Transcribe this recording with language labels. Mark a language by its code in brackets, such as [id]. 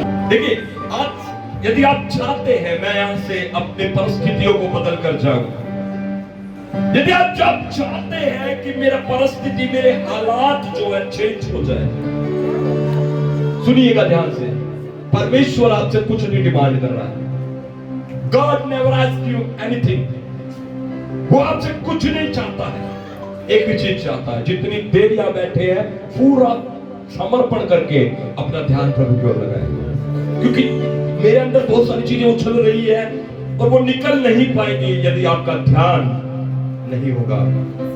[hi] देखिए, आज यदि आप चाहते हैं मैं यहां से अपने परिस्थितियों को बदल कर जाऊं, यदि आप जब चाहते हैं कि मेरा परिस्थिति, मेरे हालात जो है चेंज हो जाए, सुनिएगा ध्यान से, परमेश्वर आपसे कुछ नहीं डिमांड कर रहा है। [en] God never asks you anything. [hi] वो आपसे कुछ नहीं चाहता है, एक ही चीज चाहता है, जितनी देर यहां बैठे हैं पूरा समर्पण करके अपना ध्यान प्रभु की ओर लगाएं। क्योंकि मेरे अंदर बहुत सारी चीजें उछल रही है और वो निकल नहीं पाएंगी यदि आपका ध्यान नहीं होगा।